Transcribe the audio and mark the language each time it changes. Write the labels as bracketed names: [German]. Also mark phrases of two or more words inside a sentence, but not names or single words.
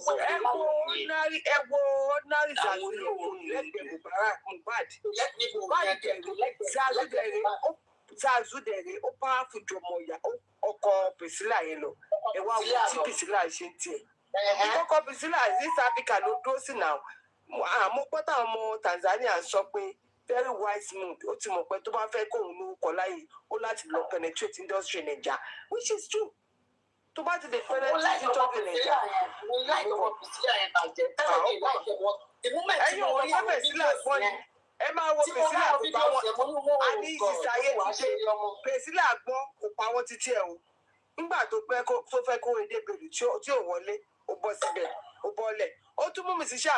[Yoruba] Ẹ wo ordinary Zazu lẹ́gbẹ̀ẹ́ Mohbad. Zazu dẹ̀rẹ̀ ó pa á fojú ọkọ Priscilla yẹn lọ. Ẹ wá wo tí Priscilla ṣe tiẹ̀. Ìkọ́kọ́ Priscilla East Africa ló dúró sí náà. Àmọ́ pátá ọmọ Tanzania sọ pé [English] very wise move [Yoruba] ó ti mọ̀ pé tó bá fẹ́ kóun lórúkọ láyè ó láti lọ [English] penetrate industry Naija which is true. [Yoruba] Tó bá ti lè [English] penetrate industry Naija. [Yoruba] Ẹ̀yin ò yẹ Priscilla gbọ́n ni ẹ máa wo Priscilla kó pa wọn a ní ìsàyè ti ṣe Priscilla gbọ́n kó pa wọn títí ẹ̀ o. Nígbà tó fẹ́ kó edé bèrè tí ò wọlé ó bọ́ síbẹ̀ ó bọ́lẹ̀ ó tún mú Mrs.